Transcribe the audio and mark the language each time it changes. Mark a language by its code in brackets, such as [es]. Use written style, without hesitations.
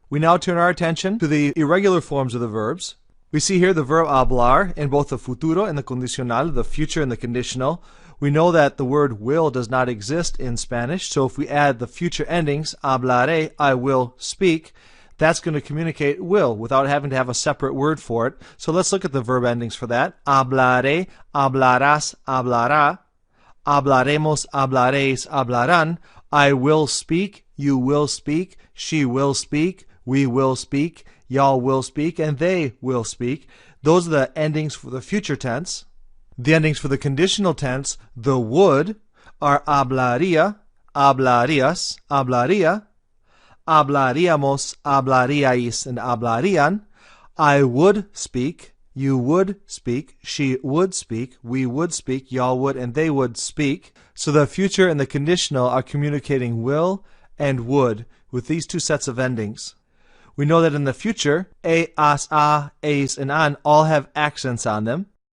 [en] We now turn our attention to the irregular forms of the verbs. We see here the verb hablar in both the futuro and the condicional, the future and the conditional. We know that the word will does not exist in Spanish, so if we add the future endings, hablaré, I will speak, that's going to communicate will without having to have a separate word for it. So let's look at the verb endings for that. [es] Hablaré, hablarás, hablará. Hablaremos, hablaréis, hablarán. [en] I will speak, you will speak, she will speak, we will speak, y'all will speak, and they will speak. Those are the endings for the future tense. The endings for the conditional tense, the would, are [es] hablaría, hablarías, hablaría, hablaríamos, hablaríais, [en] and [es] hablarían. [en] I would speak, you would speak, she would speak, we would speak, y'all would, and they would speak. So the future and the conditional are communicating will and would with these two sets of endings. We know that in the future, a, as, and an all have accents on them.